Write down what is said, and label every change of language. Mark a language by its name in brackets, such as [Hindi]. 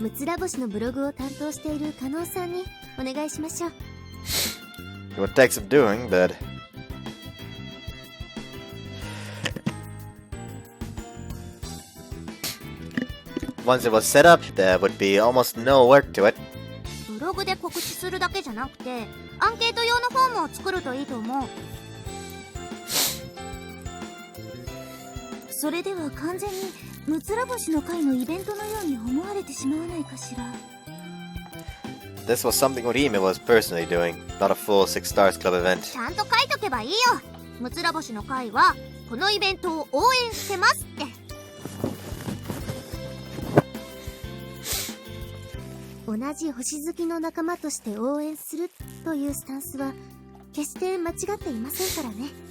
[Japanese] ムツラボシのブログを担当している加納さんにお願いしましょう。 [English] It would take some doing, but once it was set up, there would be almost no work to it. う。 [Japanese] ブログで告知するだけじゃなくてアンケート用のフォームを作るといいと思う。それでは完全にムツラボシの会のイベントのように思われてしまわないかしら。 [English] This was something Orihime was personally doing, not a full Six Stars Club event. [Japanese] ちゃんと書いとけばいいよ。ムツラボシの会はこのイベントを応援してますって。同じ星好きの仲間として応援するというスタンスは決して間違っていませんからね。